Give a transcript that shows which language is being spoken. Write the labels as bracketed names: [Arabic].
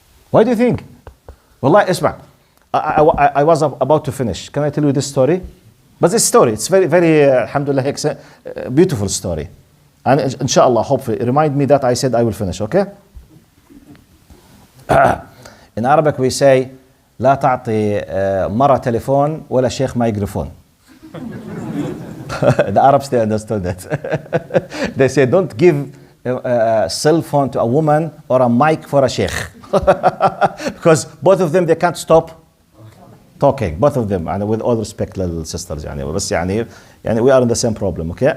[English] Why do you think? Wallah, [Arabic] isma. [English] I was about to finish. Can I tell you this story? But this story, it's very, very, alhamdulillah, beautiful story. And inshallah, hopefully, remind me that I said I will finish, okay? In Arabic we say, [Arabic] لا تعطي مرة تليفون ولا شيخ مايكروفون. [English] The Arabs, they understood that. They say, don't give a cell phone to a woman or a mic for a sheikh. Because both of them, they can't stop talking. Both of them, and with all respect, little sisters. [Arabic] بس [English] we are in the same problem, okay?